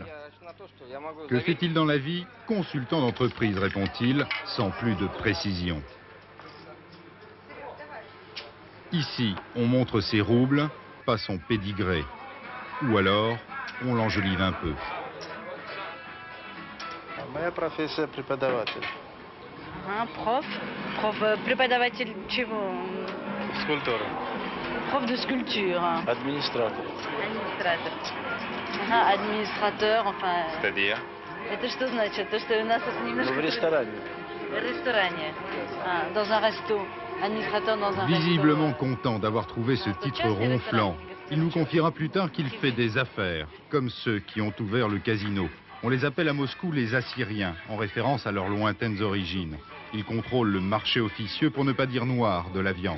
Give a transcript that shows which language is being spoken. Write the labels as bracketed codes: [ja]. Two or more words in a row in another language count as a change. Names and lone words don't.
[fr] Que fait-il dans la vie? Consultant d'entreprise, répond-il, sans plus de précision. Ici, on montre ses roubles, pas son pédigré. Ou alors, on l'enjolive un peu. [ru] Моя профессия преподаватель. Prof преподаватель чего? Скульптора. [fr] Prof de sculpture. [ru] Администратор. Администратор. Администратор, [fr] enfin. C'est-à-dire? [ru] Это что значит? То, что у нас это немножко... В ресторане. В ресторане. [fr] Dans un resto. Administrateur dans un Visiblement resto. content d'avoir trouvé ce titre ronflant, il nous confiera plus tard qu'il fait des affaires, comme ceux qui ont ouvert le casino. On les appelle à Moscou les Assyriens, en référence à leurs lointaines origines. Ils contrôlent le marché officieux, pour ne pas dire noir, de la viande.